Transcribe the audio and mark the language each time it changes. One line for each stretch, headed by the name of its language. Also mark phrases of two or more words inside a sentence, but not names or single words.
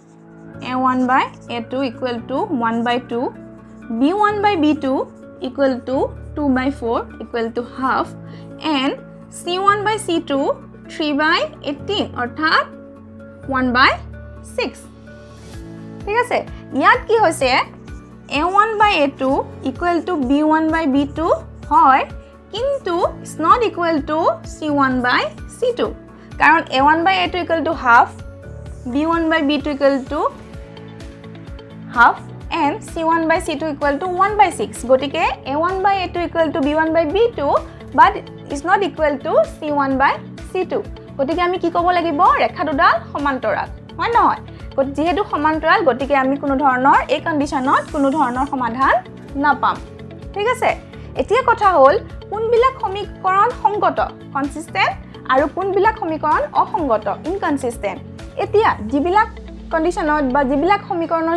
English: equal to 1 by 2 b1 by b2 equal to 2 by 4 equal to half and c1 by c2 3 by 18 অৰ্থাৎ 1 by 6
Assamese: ঠিক আছে ইয়াত কি হৈছে
English: a1 by a2 equal to b1 by b2
Assamese: হয় কিন্তু
English: is not equal to c1 by c2 কাৰণ a1 by a2 equal to half b1 by b2 equal to half and c1 by c2 equal to 1 by 6 গটিকে a1 by a2 equal to b1 by b2 but is not equal to c1 by c2
Assamese: গটিকে আমি কি ক'ব লাগিব ৰেখা দুডাল সমান্তৰাল হয় নহয় যেহেতু সমান্তৰাল গটিকে আমি কোনো ধৰণৰ এই কন্ডিশনত কোনো ধৰণৰ সমাধান নাপাম ঠিক আছে এতিয়া কথা হ'ল কোনবিলাক সমীকৰণ সংগত কনসিস্টেন্ট আৰু কোনবিলাক সমীকৰণ অসংগত ইনকনসিস্টেন্ট এতিয়া যিবিলাক কন্ডিশনত বা যিবিলাক সমীকৰণৰ